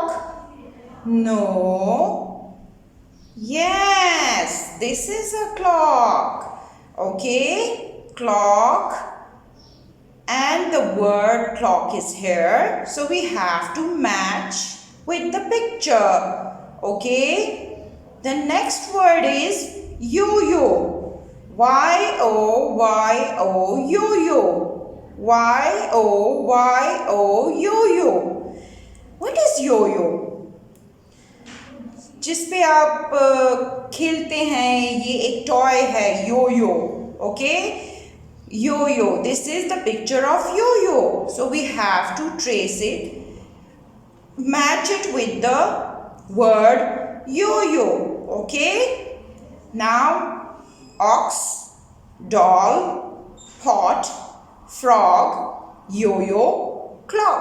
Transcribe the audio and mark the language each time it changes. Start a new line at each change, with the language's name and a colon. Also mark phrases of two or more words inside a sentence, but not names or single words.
English: No. Yes, this is a clock. Okay, clock. And the word clock is here. So we have to match with the picture. Okay. The next word is yo-yo. Y-O-Y-O, yo-yo. Y-O-Y-O, yo-yo. What is yo-yo?
Hindi: जिस पे आप खेलते हैं, ये एक टॉय है
English: yo-yo. Okay? Yo-yo. This is the picture of yo-yo. So we have to trace it, match it with the word yo-yo. Okay? Now, ox, doll, pot, frog, yo-yo, clock.